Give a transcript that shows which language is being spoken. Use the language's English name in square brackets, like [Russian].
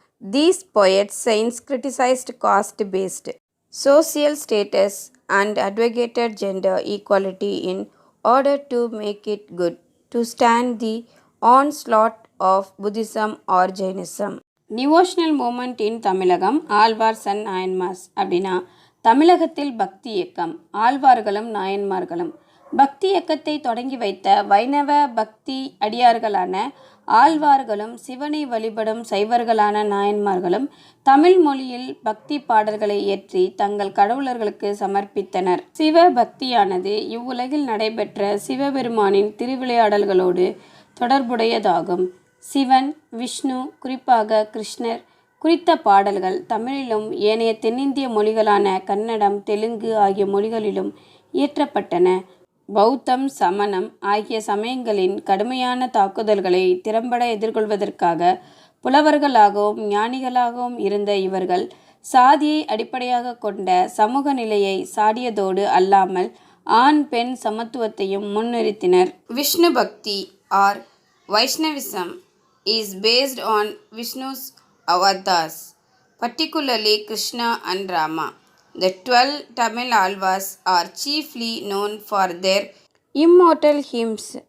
[English] These poets saints criticized caste-based social status and advocated gender equality in order to make it good to stand the onslaught of Buddhism or Jainism. Devotional movement in Tamilagam. Alvars and Nayanmars [Tamil] அப்படின்னா தமிழகத்தில் பக்தி இயக்கம், ஆழ்வார்களும் நாயன்மார்களும். பக்தி இயக்கத்தை தொடங்கி வைத்த வைணவ பக்தி அடியார்களான ஆழ்வார்களும் சிவனை வழிபடும் சைவர்களான நாயன்மார்களும் தமிழ் மொழியில் பக்தி பாடல்களை இயற்றி தங்கள் கடவுளர்களுக்கு சமர்ப்பித்தனர். சிவ பக்தியானது இவ்வுலகில் நடைபெற்ற சிவபெருமானின் திருவிளையாடல்களோடு தொடர்புடையதாகும். சிவன், விஷ்ணு, குறிப்பாக கிருஷ்ணர் குறித்த பாடல்கள் தமிழிலும் ஏனைய தென்னிந்திய மொழிகளான கன்னடம், தெலுங்கு ஆகிய மொழிகளிலும் இயற்றப்பட்டன. பௌத்தம், சமணம் ஆகிய சமயங்களின் கடுமையான தாக்குதல்களை திறம்பட எதிர்கொள்வதற்காக புலவர்களாகவும் ஞானிகளாகவும் இருந்த இவர்கள் சாதியை அடிப்படையாக கொண்ட சமூக நிலையை சாடியதோடு அல்லாமல் ஆண் பெண் சமத்துவத்தையும் முன்னிறுத்தினர். [English] Vishnu bhakti or Vaishnavism is based on Vishnu's avatars, particularly Krishna and Rama. The 12 Tamil Alvars are chiefly known for their immortal hymns.